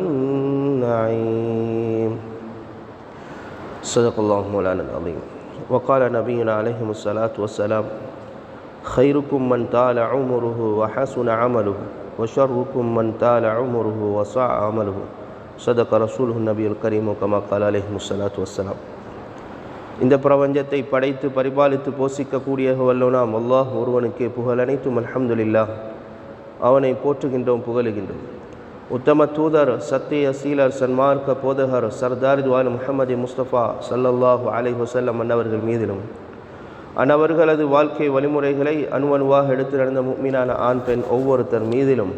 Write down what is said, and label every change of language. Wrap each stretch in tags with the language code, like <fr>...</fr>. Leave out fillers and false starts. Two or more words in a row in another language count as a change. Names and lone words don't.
<ar>النعيم صدق الله مولانا العظيم وقال نبينا عليه الصلاة والسلام خيركم من طال عمره وحسن عمله وشركم من طال عمره وصع عمله صدق رسوله النبي الكريم كما قال عليه الصلاة والسلام.</ar> <ta>இந்த பிரபஞ்சத்தை படைத்து பரிபாலித்து போஷிக்கக்கூடிய வல்லோனாம் அல்லாஹ் ஒருவனுக்கே புகழ் அனைத்தும் அல்ஹம்துலில்லாஹ். அவனை போற்றுகின்றோம், புகழுகின்றோம். உத்தம தூதர், சத்திய சீலர், சன்மார்க்க போதகர் சர்தார் துவான் முஹம்மது முஸ்தபா</ta> <ar>صلى الله عليه وسلم</ar> <ta>அன்னவர்கள் மீதிலும் அன்னவர்களது வாழ்க்கை வழிமுறைகளை அணுவணுவாக எடுத்து நடந்த முஃமினான ஆண் பெண் ஒவ்வொருத்தர் மீதிலும்</ta>